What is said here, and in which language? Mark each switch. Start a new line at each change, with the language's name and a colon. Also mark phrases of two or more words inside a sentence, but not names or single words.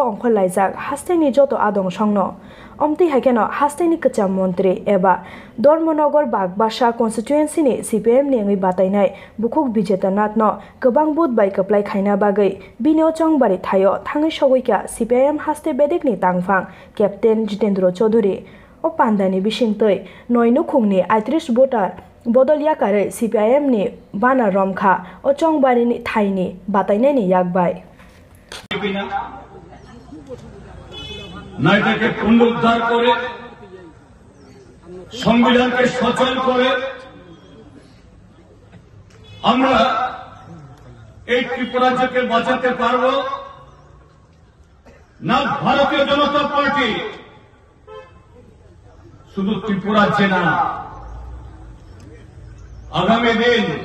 Kok Borok: अंखर लायजाक हास्तेनि जतो आदं संनो अमति हाइकेनो हास्तेनि कचाम मन्त्री एबा धर्मनगर बागबासा कन्स्टिट्युएन्सि नि CPIM नि ngै बातायनाय बुकुक बिजेता नाथनो गोबां बुद बाय कप्लाय खायना बागै बिनो चंबारि थायो थाङै सगैका CPIM हास्ते बेदेकनि तांफां कैप्टेन जितेन्द्र चौधुरी ओ पान्दानि बिसिंतै नयनु खुंनि 38 भोटार बदल याकारै CPIM नि बाना रमखा ओ चंबारिनि थाइनि बातायनायनि याकबाय
Bangla: নাইটাকে পুনরুদ্ধার করে সংবিধানকে সচল করে আমরা এই ত্রিপুরা রাজ্যকে বাঁচাতে পারব না ভারতীয় জনতা পার্টি শুধু ত্রিপুরা রাজ্যে না আগামী দিন